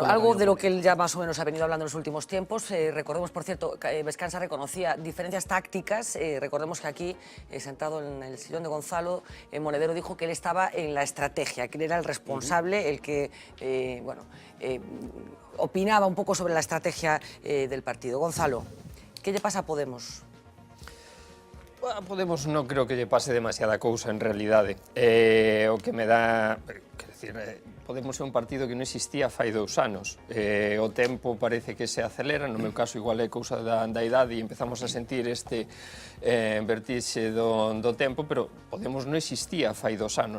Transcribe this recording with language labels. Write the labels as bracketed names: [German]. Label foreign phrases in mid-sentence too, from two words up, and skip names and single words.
[Spanish] Bueno, algo de lo que él ya más o menos ha venido hablando en los últimos tiempos. Recordemos, por cierto, Vescansa reconocía diferencias tácticas. Recordemos que aquí, sentado en el sillón de Gonzalo, Monedero dijo que él estaba en la estrategia, que él era el responsable, el que, opinaba un poco sobre la estrategia del partido. Gonzalo, ¿qué le pasa a Podemos? [Galician] A Podemos non creo que lle pase demasiada cousa en realidade. O que me dá... Podemos ser un partido que non existía fai 2 anos. O tempo parece que se acelera, no meu caso igual é cousa da idade e empezamos a sentir este vertixe do tempo, pero Podemos non existía fai 2 anos.